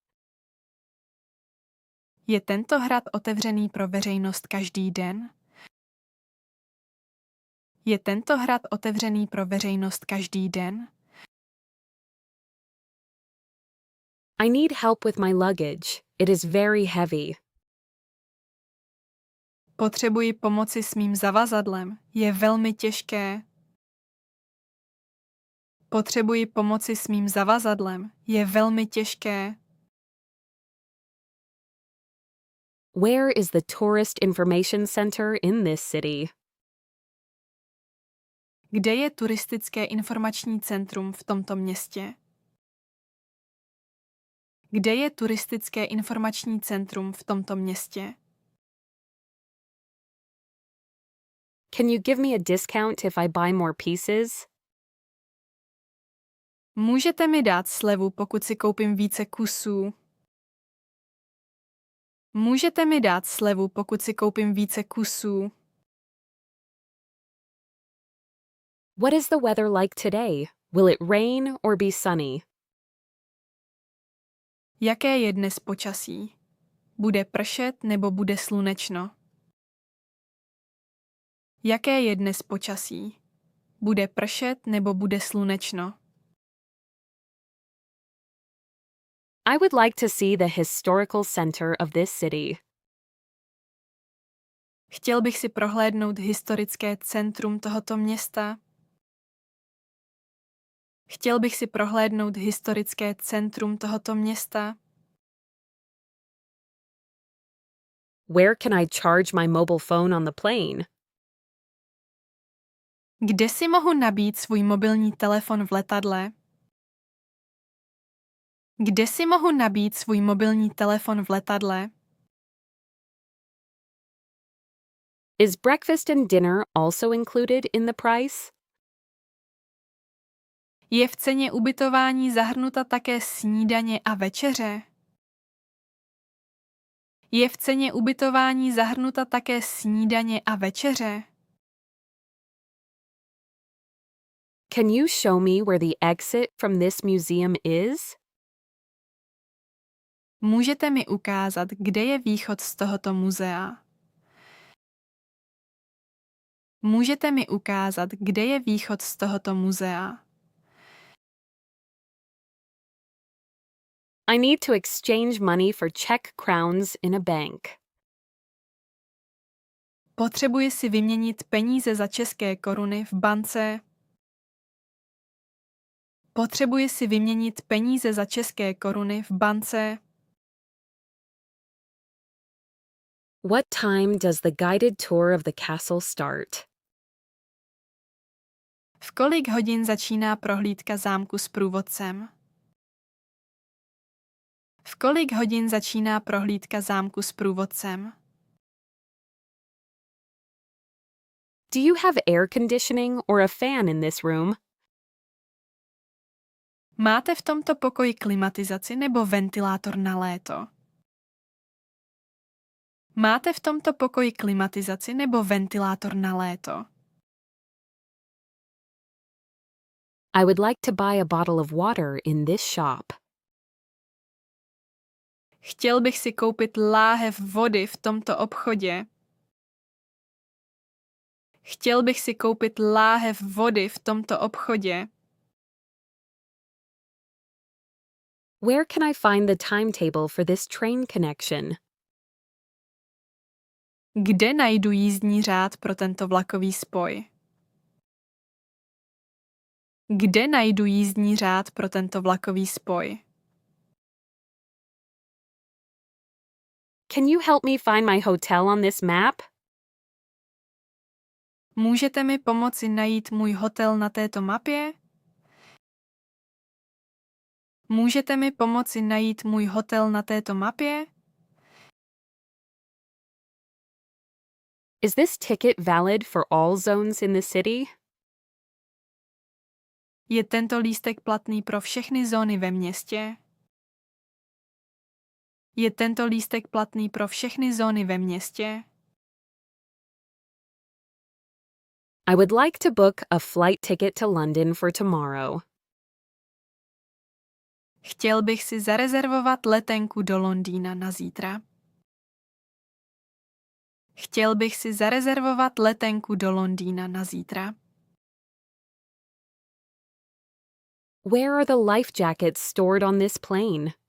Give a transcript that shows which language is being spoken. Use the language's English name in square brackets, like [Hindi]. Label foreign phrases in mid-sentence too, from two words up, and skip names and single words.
[Czech] Je tento hrad otevřený pro veřejnost každý den? Je tento hrad otevřený pro veřejnost každý den? [English] I need help with my luggage. It is very heavy. [Czech] Potřebuji pomoci s mým zavazadlem. Je velmi těžké. Potřebuji pomoci s mým zavazadlem. Je velmi těžké. [English] Where is the tourist information center in this city? [Czech] Kde je turistické informační centrum v tomto městě? Kde je turistické informační centrum v tomto městě? [English] Can you give me a discount if I buy more pieces? [Czech] Můžete mi dát slevu, pokud si koupím více kusů? Můžete mi dát slevu, pokud si koupím více kusů? [English] What is the weather like today? Will it rain or be sunny? [Czech] Jaké je dnes počasí? Bude pršet nebo bude slunečno? Jaké je dnes počasí? Bude pršet nebo bude slunečno? [English] I would like to see the historical center of this city. [Czech] Chtěl bych si prohlédnout historické centrum tohoto města. Chtěl bych si prohlédnout historické centrum tohoto města. [English] Where can I charge my mobile phone on the plane? [Czech] Kde si mohu nabít svůj mobilní telefon v letadle? Kde si mohu nabít svůj mobilní telefon v letadle? [English] Is breakfast and dinner also included in the price? [Czech] Je v ceně ubytování zahrnuta také snídaně a večeře? Je v ceně ubytování zahrnuta také snídaně a večeře? [English] Can you show me where the exit from this museum is? [Czech] Můžete mi ukázat, kde je východ z tohoto muzea? Můžete mi ukázat, kde je východ z tohoto muzea? [English] I need to exchange money for Czech crowns in a bank. [Czech] Potřebuji si vyměnit peníze za české koruny v bance. Potřebuji si vyměnit peníze za české koruny v bance. [English] What time does the guided tour of the castle start? [Czech] V kolik hodin začíná prohlídka zámku s průvodcem? V kolik hodin začíná prohlídka zámku s průvodcem? [English] Do you have air conditioning or a fan in this room? [Czech] Máte v tomto pokoji klimatizaci nebo ventilátor na léto? Máte v tomto pokoji klimatizaci nebo ventilátor na léto? [English] I would like to buy a bottle of water in this shop. [Czech] Chtěl bych si koupit láhev vody v tomto obchodě. Chtěl bych si koupit láhev vody v tomto obchodě. [English] Where can I find the timetable for this train connection? [Czech] Kde najdu jízdní řád pro tento vlakový spoj? Kde najdu jízdní řád pro tento vlakový spoj? [English] Can you help me find my hotel on this map? [Czech] Můžete mi pomoci najít můj hotel na této mapě? Můžete mi pomoci najít můj hotel na této mapě? [English] Is this ticket valid for all zones in the city? [Czech] Je tento lístek platný pro všechny zóny ve městě? Je tento lístek platný pro všechny zóny ve městě? [English] I would like to book a flight ticket to London for tomorrow. [Czech] Chtěl bych si zarezervovat letenku do Londýna na zítra. Chtěl bych si zarezervovat letenku do Londýna na zítra. [English] Where are the life jackets stored on this plane?